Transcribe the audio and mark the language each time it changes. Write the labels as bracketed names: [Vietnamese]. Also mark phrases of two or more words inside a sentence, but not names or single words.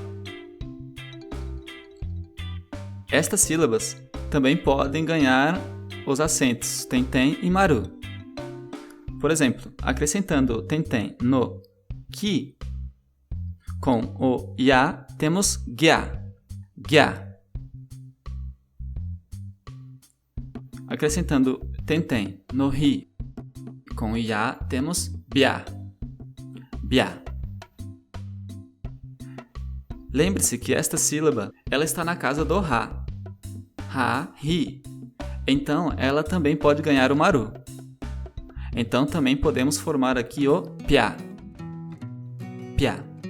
[Portuguese] Estas sílabas também podem ganhar os acentos tenten e maru. Por exemplo, acrescentando tenten no ki, com o ya temos gya, gya. Acrescentando tenten no ri, com o ya temos bya, bya. Lembre-se que esta sílaba ela está na casa do ha, ha, ri. Então, ela também pode ganhar o maru. Então, também podemos formar aqui o pya, pya.